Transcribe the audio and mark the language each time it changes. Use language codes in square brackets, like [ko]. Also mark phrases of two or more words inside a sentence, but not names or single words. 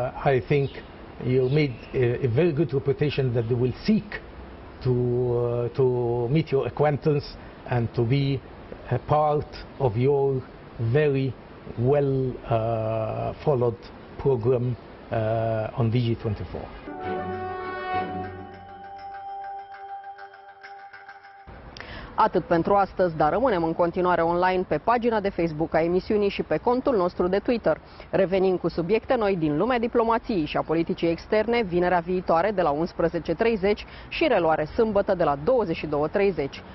[en] I think you made a very good reputation that they will seek to meet your acquaintance and to be a part of your very well followed program on DG24. [ro] Atât pentru astăzi, dar rămânem în continuare online pe pagina de Facebook a emisiunii și pe contul nostru de Twitter. Revenim cu subiecte noi din lumea diplomației și a politicii externe vinerea viitoare de la 11:30 și reluare sâmbătă de la 22:30.